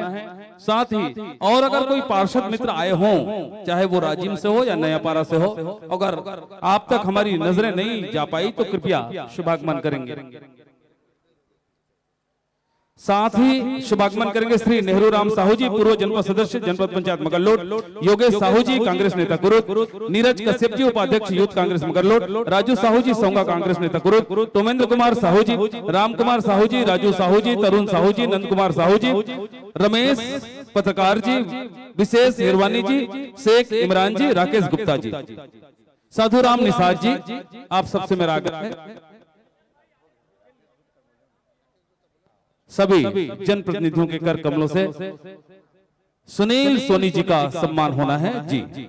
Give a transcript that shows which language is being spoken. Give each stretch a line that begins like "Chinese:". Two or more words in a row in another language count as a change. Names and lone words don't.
Hindi: साथ ही और अगर कोई पार्षद मित्र आए हों, चाहे वो राजिम से हो या नयापारा से हो, अगर आप तक हमारी नजरें नहीं जा पाई तो कृपया शुभागमन करेंगे। साथ ही शुभागमन करेंगे श्री नेहरू राम साहू जी पूर्व जनपद सदस्य जनपद पंचायत मगरलोड, योगेश साहू जी कांग्रेस नेता कुरुद, नीरज कश्यप जी उपाध्यक्ष यूथ कांग्रेस मगरलोड, राजू साहू जी सोंगा कांग्रेस नेता कुरुद, तोमेंद्र कुमार साहू जी, राम कुमार साहू जी, राजू साहू जी, तरुण साहू जी, नंद कुमार साहू जी, रमेश पत्रकार जी, विशेष हिरवानी जी, शेख इमरान जी, राकेश गुप्ता जी, साधु राम निषाद जी। आप सबसे मेरा आग्रह है सभी जनप्रतिनिधियों के कर कमलों से सुनील सोनी जी का सम्मान होना है जी।